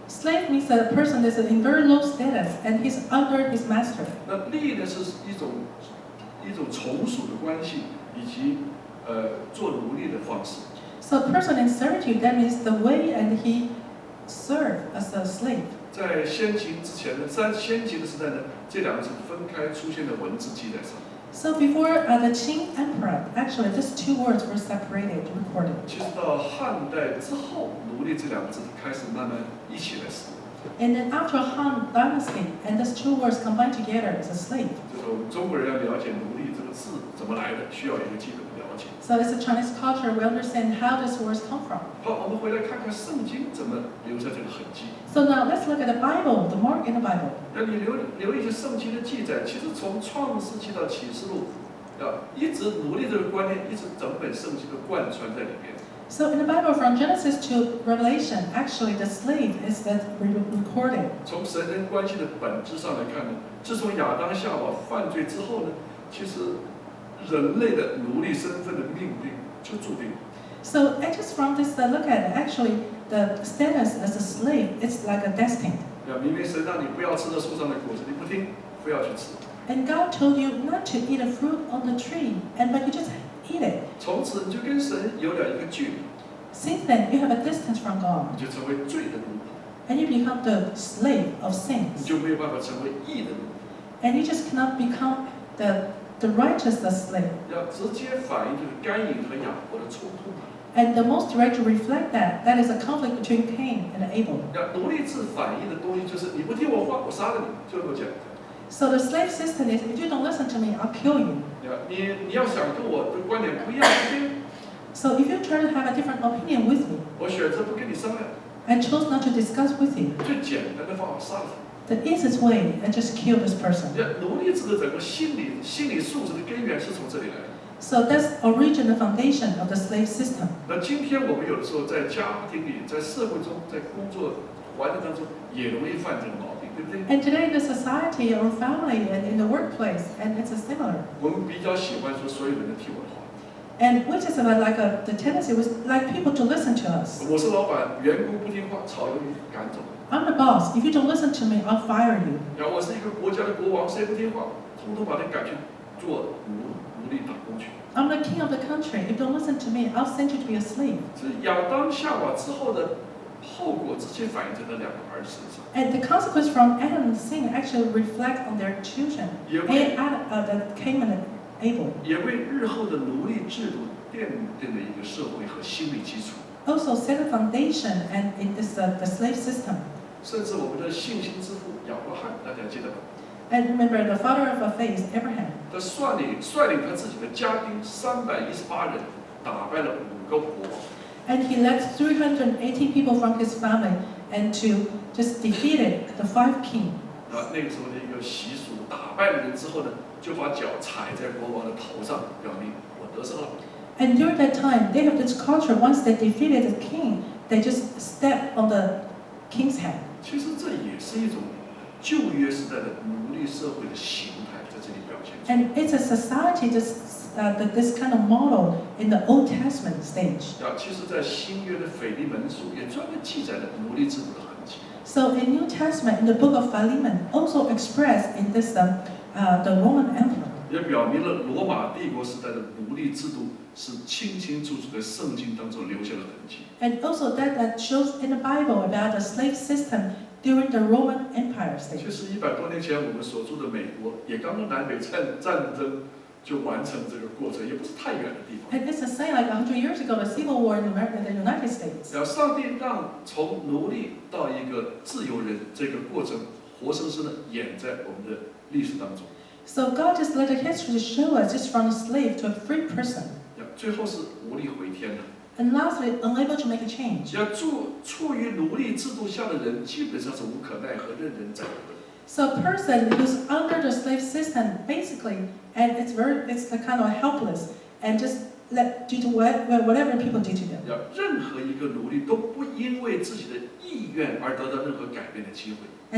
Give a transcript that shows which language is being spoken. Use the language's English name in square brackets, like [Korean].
[English] Slave means that a person is in very low status and he's under his master. [Chinese] 那隶呢是一种从属的关系，以及做奴隶的方式。 [English] So a person in servitude, that means the way and he served as a slave. [Chinese] 在先秦之前呢，先秦的时代呢，这2个是分开出现的文字记载上。 [English] So before the Qing Emperor, actually these 2 words were separated, recorded. [Chinese] 其实到汉代之后，奴隶这2个字开始慢慢一起来使用。 [English] And then after Han Dynasty, and these 2 words combined together as a slave. [Chinese] 所以我们中国人要了解奴隶这个字怎么来的，需要有一个基本的了解。 [English] So as a Chinese culture, we understand how these words come from. [Chinese] 好，我们回来看看圣经怎么留下这个痕迹。 [English] So now let's look at the Bible, the mark in the Bible. [Chinese] 那你留一些圣经的记载，其实从创世纪到启示录，一直奴隶这个观念一直整本圣经都贯穿在里面。 [English] So in the Bible, from Genesis to Revelation, actually the slave is that recorded. [Chinese] 从神人关系的本质上来看呢，自从亚当夏娃犯罪之后呢，其实人类的奴隶身份的命定就注定了。 [English] So just from this look at it, actually the status as a slave is like a destined. [Chinese] 明明神让你不要吃那树上的果子，你不听，非要去吃。 [English] And God told you not to eat a fruit on the tree, but you just eat it. [Chinese] 从此你就跟神有了一个距离。 [English] Since then, you have a distance from God. [Chinese] 你就成为罪的奴隶。 [English] And you become the slave of [Chinese] 你 [English] sins. [Chinese] 就没有办法成为义的奴隶。 [English] And you just cannot become the righteous slave. [Chinese] 要直接反映就是该隐和亚伯的冲突。 [English] And the most direct to reflect that is a conflict between Cain and Abel. [Chinese] 奴隶制反映的东西就是你不听我话，我杀了你，就这么简单。 [English] So the slave system is, if you don't listen to me, I'll kill you. [Chinese] 你要想跟我的观点不一样，对。 [English] So if you try to have a different opinion with me, [Chinese] 我选择不跟你商量。 [English] I chose not to discuss with you. [Chinese] 最简单的方法杀了他。 [English] The easiest way is just kill this person. [Chinese] 奴隶制的整个心理素质的根源是从这里来的。 [English] So that's origin, the foundation of the slave system. [Chinese] 那今天我们有的时候在家庭里、在社会中、在工作环境当中，也容易犯这个毛病，对不对？ [English] And today in the society or family and in the workplace, and it's a similar. [Chinese] 我们比较喜欢说所有人都听我的话。 [English] And which is about like the tendency was like people to listen to us. [Chinese] 我是老板，员工不听话，炒鱿鱼赶走。 [English] I'm the boss. If you don't listen to me, I'll fire you. [Chinese] 然后我是一个国家的国王，谁不听话，统统把他赶去做奴隶打工去。 [English] I'm the king of the country. If you don't listen to me, I'll send you to be a slave. [Chinese] 所以亚当夏娃之后的后果直接反映在那两个儿子身上。 [English] And the consequence from Adam's sin actually reflect on their children. Cain and Abel. [Chinese] 也为日后的奴隶制度奠定了一个社会和心理基础。 [English] Also set a foundation and in this the slave system. [Chinese] 甚至我们的信心之父亚伯拉罕，大家记得吗？ [English] And remember the father of our faith, Abraham. [Chinese] 他率领他自己的家丁318人，打败了5个国王。 [English] And he led 380 people from his family and to just defeated the 5 kings. [Chinese] 那个时候的一个习俗，打败了人之后呢，就把脚踩在国王的头上，表明我得胜了。 [English] And during that time, they have this culture. Once they defeated the king, they just step on the king's head. [Chinese] 其实这也是一种旧约时代的奴隶社会的形态，在这里表现。 [English] And it's a society this kind of model in the Old Testament stage. [Chinese] 其实，在新约的腓利门书也专门记载了奴隶制度的痕迹。 [English] So in New Testament, in the book of Philemon, also expressed in this the Roman Empire. [Chinese] 也表明了罗马帝国时代的奴隶制度是清清楚楚在圣经当中留下了痕迹。 [English] And also that shows in the Bible about the slave system during the Roman Empire stage. [Chinese] 其实100多年前我们所住的美国，也刚刚南北战争就完成这个过程，也不是太远的地方。 [English] And it's the same like 100 years ago, the Civil War in the United States. [Chinese] 然后上帝让从奴隶到一个自由人这个过程，活生生的演在我们的历史当中。 [English] So God just let the history show us just from a slave to a free person. [Chinese] 最后是无力回天的。 [English] And lastly, unable to make a change. [Chinese] 处于奴隶制度下的人，基本上是无可奈何，任人宰割。 [English] So a person who's under the slave system, basically, and it's the kind of helpless, and just due to whatever people do to them. [Chinese] 任何一个奴隶都不因为自己的意愿而得到任何改变的机会。